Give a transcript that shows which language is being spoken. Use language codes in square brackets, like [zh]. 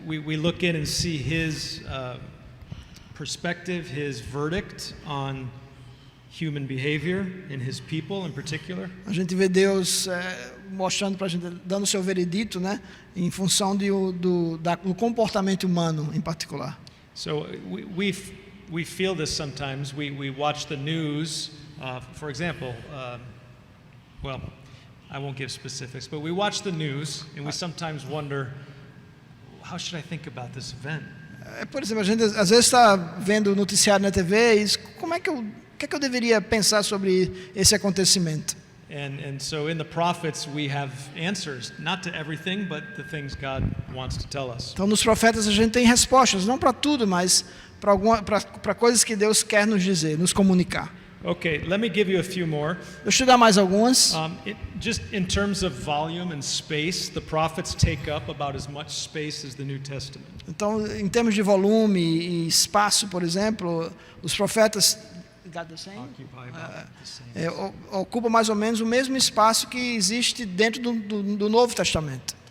[en] We look in and see His perspective, His verdict on human behavior in His people in particular. [pt] A gente vê Deus mostrando para a gente, dando o seu veredito, né, em função do comportamento humano em particular. [en] So we feel this sometimes. We watch the news, for example. Well, I won't give specifics, but we watch the news and we sometimes wonder, how should I think about this event? [pt] Por exemplo, a gente às vezes está vendo o noticiário na TV e diz, o que é que eu deveria pensar sobre esse acontecimento? [en] And so in the prophets we have answers, not to everything, but the things God wants to tell us. [pt] Então, nos profetas a gente tem respostas, não para tudo, mas para coisas que Deus quer nos dizer, nos comunicar. [en] Okay, let me give you a few more. [pt] Deixa eu dar mais algumas. [en] Just in terms of volume and space, the prophets take up about as much space as the New Testament. [pt] Então, em termos de volume e espaço, por exemplo, os profetas [en] Occupy about the same. [pt] ocupam mais ou menos o mesmo espaço que existe dentro do Novo Testamento.